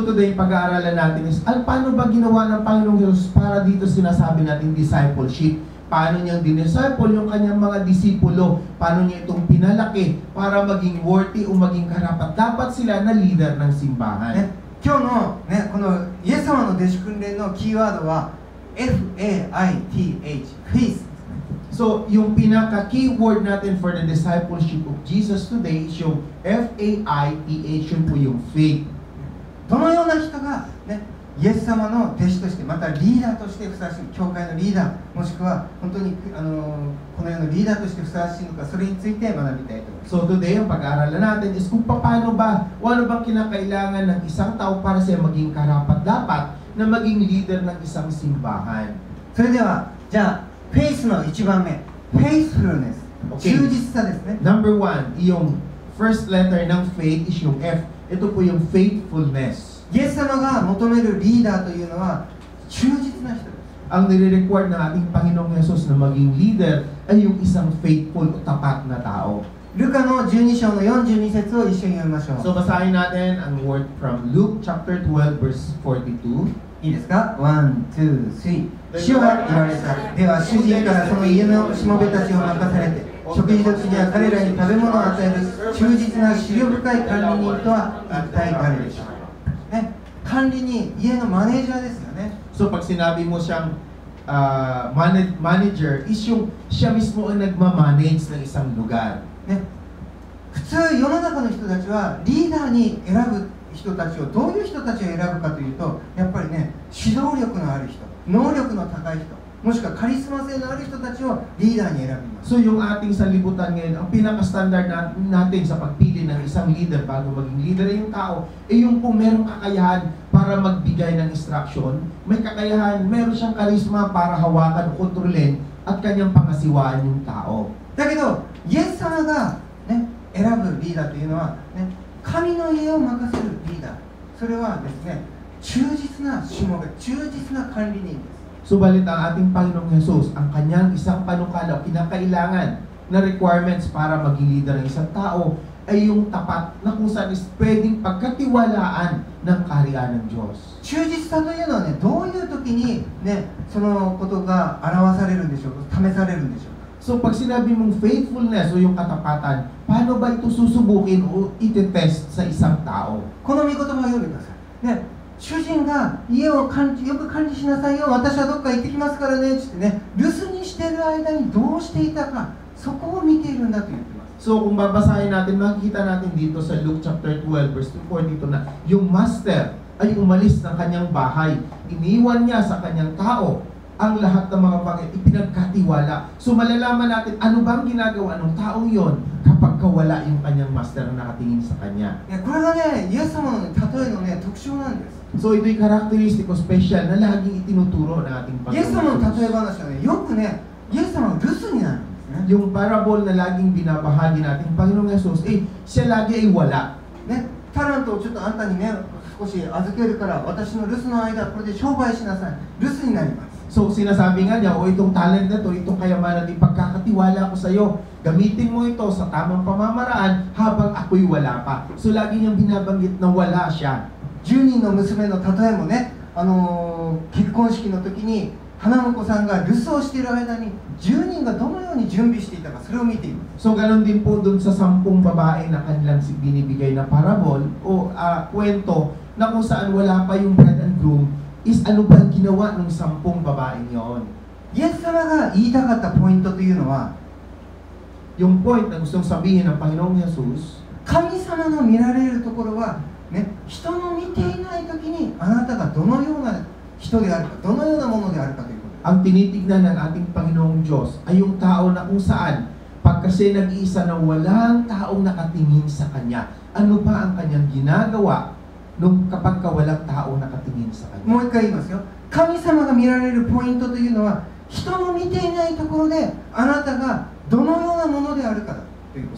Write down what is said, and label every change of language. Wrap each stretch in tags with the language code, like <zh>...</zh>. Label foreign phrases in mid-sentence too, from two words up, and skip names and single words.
<en>So today,</en> <tl>pag-aaralan natin is, paano ba ginawa ng Panginoong Jesus para dito sinasabi natin discipleship? Paano niyang dinisciple yung kanyang mga disipulo? Paano niya itong pinalaki para maging worthy o maging karapat-dapat sila na leader ng simbahan?</tl> <ja>ね、今日の、ね、このイエス様の弟子訓練のキーワードは F-A-I-T-H、Faith。</ja> <tl>So, yung pinaka-keyword natin</tl> <en>for the discipleship of Jesus today</en> <tl>is yung F-A-I-T-H, yun po yung faith.</tl> <ja>どのような人が、ね、イエス様の弟子として、またリーダーとしてふさわしい、教会のリーダー、もしくは本当にこのようなリーダーとしてふさわしいのか、それについて学びたいと思います。</ja> <en>So today,</en> <tl>ang pag-aaralan natin is kung paano ba, o ano bang kinakailangan ng isang tao para siya maging karapat-dapat na maging leader ng isang simbahan.</tl> <ja>それでは、じゃあ、フェイスの1番目、Faithfulness、 Okay. 忠実さですね。</ja> <en>Number one,</en> <tl>yung</tl> <en>first letter</en> <tl>ng faith is yung F. Ito po yung faithfulness.</tl> <ja>イエス様が求めるリーダーというのは忠実な人です。</ja> <tl>Ang nire-require ng ating Panginoong Jesus na maging leader ay yung isang faithful o tapat na tao.</tl> <ja>ルカの12章の42節を一緒に読みましょう。</ja> <tl>So basahin natin ang</tl> <en>word from Luke chapter 12 verse 42.</en> <ja>いいですか ?1、2、3。主は言われた。では主人からその家のしもべたちを任されて、食事時には彼らに食べ物を与える忠実な思慮深い管理人とは一体誰でしょう。ね、管理人、家のマネージャーですよね。</ja> <tl>So pag sinabi mo siyang manager, is yung siya mismo ang nagmamanage ng isang lugar.</tl> <ja>ね、普通世の中の人たちはリーダーに選ぶ人たちをどういう人たちを選ぶかというと、やっぱりね、指導力のある人、能力の高い人、もしくはカリスマ性のある人たちをリーダーに選びます。</ja> <tl>So yung ating sanlibutan ngayon, ang pinaka-standard natin sa pagpili ng isang leader bago maging leader yung tao, ay yung kung merong kakayahan para magbigay ng instruction, may kakayahan, meron siyang karisma para hawakan o kontrolin at kanyang pangasiwaan yung tao.</tl> <ja>だけど、イエス様が、ね、選ぶリーダーというのは、ね、神の家を任せるリーダー、それはですね、忠実なしもべ、忠実な管理人です。</ja> <tl>Subalit ang ating Panginoong Jesus, ang kanyang isang panukala o kinakailangan na requirements para maging leader ng isang tao ay yung tapat na kung saan is pwedeng pagkatiwalaan ng kaharian ng Diyos.</tl> <ja>忠実さというのはね、どういう時にね、そのことが表されるんでしょうか、試されるんでしょうか。</ja> <tl>So pag sinabi mong faithfulness o yung katapatan, paano ba ito susubukin o itetest sa isang tao?</tl> <ja>この御言葉を読んでください。ね、主人が家をよく管理しなさいよ、私はどっか行ってきますからねってね、留守にしている間にどうしていたか、そこを見ているんだと言ってます。</ja> <tl>So kung babasahin natin, makikita natin dito sa Luke chapter 12 verse 24 dito na yung master ay umalis ng kanyang bahay. Iniwan niya sa kanyang tao ang lahat ng mga bagay, ipinagkatiwala. So malalaman natin ano bang ginagawa ng taong yon kapag kawala yung kanyang master na nakatingin sa kanya.</tl> <ja>ね、これがね、イエス様の例えのね、特徴なんです。</ja> <tl>So ito'y karakteristik o special na laging itinuturo ng ating</tl> <ja>イエス様の</ja> <tl>Panginoon</tl> <ja>例え</ja> <tl>Jesus.</tl> <ja>話はね、よくね、イエス様の留守になるんですね。</ja> <tl>Yung parable na laging binabahagi natin Panginoong Jesus, siya lagi ay wala.</tl> <ja>ね、タラントをちょっとあんたにね、少し預けるから、私の留守の間、これで商売しなさい。留守になります。</ja> <tl>So sinasabi nga niya, itong talent na to, itong kayamanan, ipagkakatiwala ko sa iyo. Gamitin mo ito sa tamang pamamaraan habang ako'y wala pa. So lagi niyang binabanggit na wala siya.</tl> <ja>10人の娘の例えもね、結婚式の時に花婿さんが留守をしている間に10人がどのように準備していたか、それを見ています。</ja> <tl>So, ganon din po dun sa 10 babae na kanilang binibigay na parabol o kwento na kung saan wala pa yung</tl> <en>bride and groom</en> <tl>is ano ba ang ginawa ng 10 babaeng yon.</tl> <ja>イエス様が言いたかったポイントというのは、</ja> <tl>Yung point na gustong sabihin ng Panginoong Jesus,</tl> <ja>神様の見られるところは、ね、人の見ていない時にあなたがどのような人であるか、どのようなものであるかということです。</ja> <tl>ang tinitignan ng ating Panginoong Diyos ay yung tao na kung saan pag kasi nag-iisa na walang taong nakatingin sa Kanya, ano ba ang Kanyang ginagawa nung kapag ka walang taong nakatingin sa Kanya?</tl> <ja>もう一回言いますよ。神様が見られるポイントというのは、人の見ていないところであなたがどのようなものであるかだということ。</ja>